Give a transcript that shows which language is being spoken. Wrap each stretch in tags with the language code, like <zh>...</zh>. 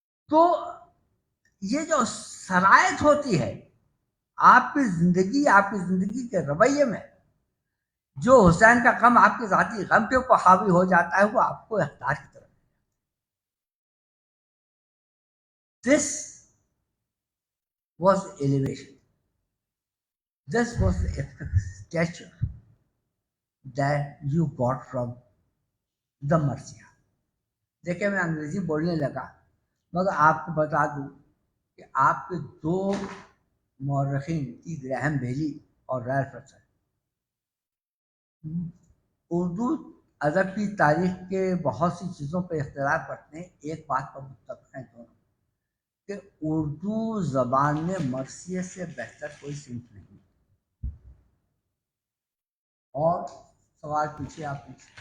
<ur>تو یہ جو سرایت ہوتی ہے آپ کی زندگی کے رویے میں، جو حسین کا غم آپ کے ذاتی غم کے اوپر حاوی ہو جاتا ہے، وہ آپ کو اقتدار کی طرف۔</ur> <en>This was elevation. This was the stature that you got from the Marcia.</en> <ur>دیکھیں میں انگریزی بولنے لگا، مگر آپ کو بتا دوں کہ آپ کے دو مورخین کی گراہم بیلی اور ریلف رسل اردو ادب کی تاریخ کے بہت سی چیزوں پہ اختلاف کرتے ہیں، ایک بات پر متفق ہیں دونوں کہ اردو زبان میں مرثیے سے بہتر کوئی صنف نہیں۔ اور سوال پوچھیے آپ نے۔</ur>